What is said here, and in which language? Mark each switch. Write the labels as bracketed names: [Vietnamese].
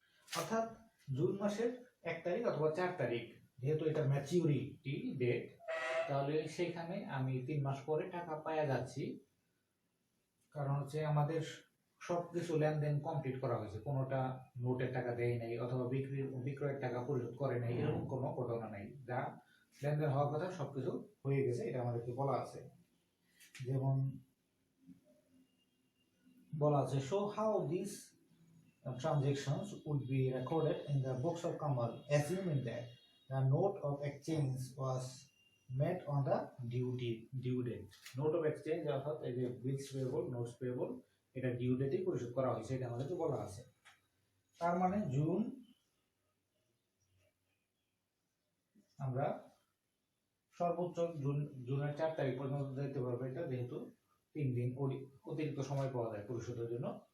[Bangla] অর্থাৎ জুন মাসের 1 তারিখ অথবা 4 তারিখ যেহেতু এটা ম্যাচিউরিটি ডেট, তাহলে সেইখানে আমি 3 মাস পরে টাকা পাওয়া যাচ্ছি। কারণ হচ্ছে আমাদের সবকিছু লেনদেন কমপ্লিট করা হয়েছে, কোনোটা নোটের টাকা দেয় নাই অথবা বিক্রয়ের টাকা পরিশোধ করে নাই, এরকম কোনো ঘটনা নাই। যা লেনদেন হওয়ার কথা সবকিছু হয়ে গেছে, এটা আমাদেরকে বলা আছে। যেমন বলা আছে, [English] show how these transactions would be recorded in the books of Kamal, assuming that the note of exchange was made on the due date. Note of exchange [Bangla] অর্থাৎ এই যে bills payable, notes payable, এটা due ডেটেই পরিশোধ করা হয়েছে, এটা আমাদেরকে বলা আছে। তার মানে জুন, আমরা সর্বোচ্চ জুনের 4 তারিখ পর্যন্ত দিতে পারবো এটা, যেহেতু 3 দিন অতিরিক্ত সময় পাওয়া যায় পরিশোধের জন্য।